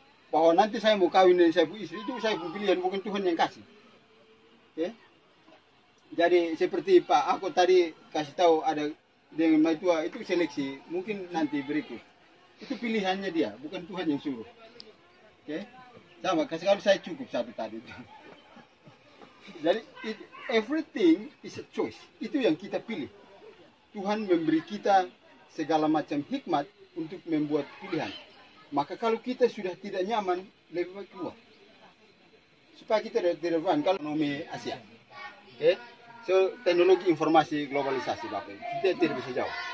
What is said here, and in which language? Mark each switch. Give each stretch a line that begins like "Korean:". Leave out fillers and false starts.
Indonesian: Bahwa nanti saya mau kawin dengan saya istri, itu saya pilihan, bukan Tuhan yang kasih. Oke? Jadi seperti Pak aku tadi kasih tahu ada dengan Maitua itu seleksi, mungkin nanti berikut. Itu pilihannya dia, bukan Tuhan yang suruh. Oke? Sama, kalau saya cukup satu tadi.
English: Jadi everything is a choice.
Indonesian: Itu yang kita pilih. Tuhan memberi kita segala macam hikmat untuk membuat pilihan. Maka kalau kita sudah tidak nyaman, lebih baik keluar. Supaya kita tidak relevan kalau ekonomi Asia. Oke? So, teknologi informasi globalisasi Bapak. Kita tidak bisa jauh.